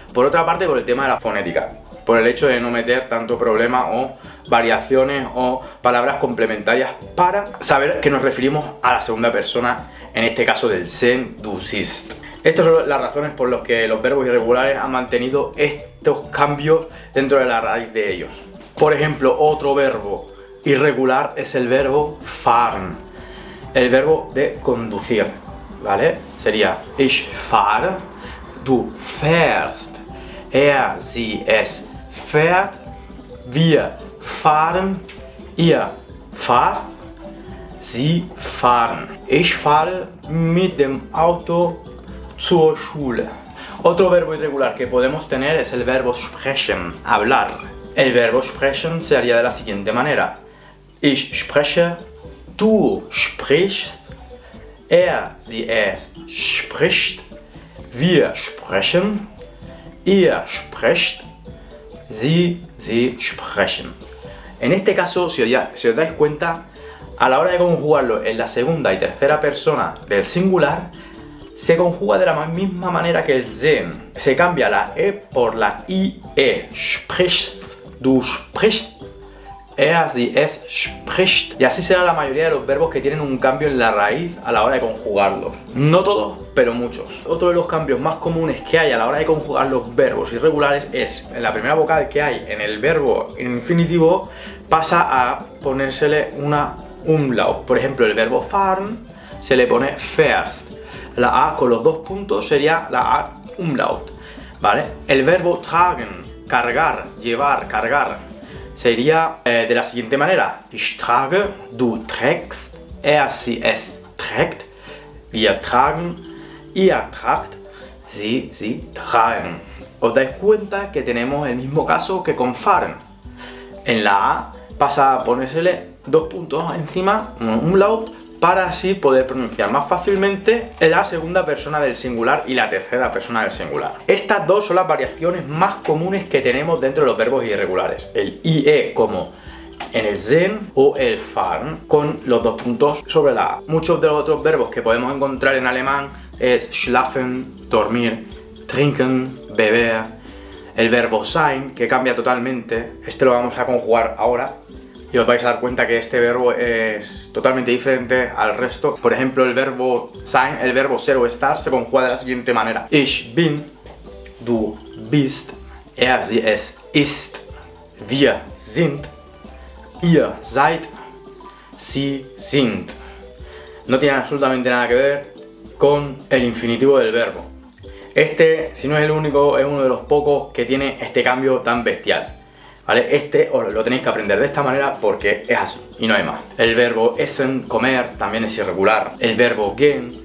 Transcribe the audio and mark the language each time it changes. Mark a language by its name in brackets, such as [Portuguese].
[Spanish] Por otra parte, por el tema de la fonética, por el hecho de no meter tanto problema o variaciones o palabras complementarias para saber que nos referimos a la segunda persona, en este caso del sehen, [German] du siehst. [Spanish] Estas son las razones por las que los verbos irregulares han mantenido estos cambios dentro de la raíz de ellos. Por ejemplo, otro verbo irregular es el verbo fahren, el verbo de conducir, ¿vale? Sería [German] ich fahre, du fährst, sie, es fährt, wir fahren, ihr fahrt, sie fahren. Ich fahre mit dem Auto zur Schule. [Spanish] Otro verbo irregular que podemos tener es el verbo sprechen, hablar. El verbo sprechen se haría de la siguiente manera. [German] Ich spreche, du sprichst, sie, es spricht, wir sprechen, ihr sprecht, sie sprechen. [Spanish] En este caso, si os dais cuenta, a la hora de conjugarlo en la segunda y tercera persona del singular, se conjuga de la misma manera que el sehen. Se cambia la e por la ie. [German] Sprichst, du sprichst, sie, es spricht. [Spanish] Y así será la mayoría de los verbos que tienen un cambio en la raíz a la hora de conjugarlos. No todos, pero muchos. Otro de los cambios más comunes que hay a la hora de conjugar los verbos irregulares es, en la primera vocal que hay en el verbo infinitivo, pasa a ponérsele una umlaut. Por ejemplo, el verbo fahren se le pone fährst. La A con los dos puntos sería la A umlaut, ¿vale? El verbo tragen, cargar, llevar, cargar, sería de la siguiente manera. [German] Ich trage, du trägst, sie, es trägt, wir tragen, ihr tragt, sie tragen. [Spanish] Os dais cuenta que tenemos el mismo caso que con fahren. En la A pasa a ponérsele dos puntos encima, un umlaut, para así poder pronunciar más fácilmente la segunda persona del singular y la tercera persona del singular. Estas dos son las variaciones más comunes que tenemos dentro de los verbos irregulares. El IE como en el sehen o el fahren con los dos puntos sobre la A. Muchos de los otros verbos que podemos encontrar en alemán es schlafen, dormir, trinken, beber, el verbo sein, que cambia totalmente. Este lo vamos a conjugar ahora y os vais a dar cuenta que este verbo es totalmente diferente al resto. Por ejemplo, el verbo sein, el verbo ser o estar, se conjuga de la siguiente manera. [German] Ich bin, du bist, sie, es ist, wir sind, ihr seid, sie sind. [Spanish] No tiene absolutamente nada que ver con el infinitivo del verbo. Este, si no es el único, es uno de los pocos que tiene este cambio tan bestial, ¿vale? Este os lo tenéis que aprender de esta manera porque es así y no hay más. El verbo essen, comer, también es irregular. El verbo gehen,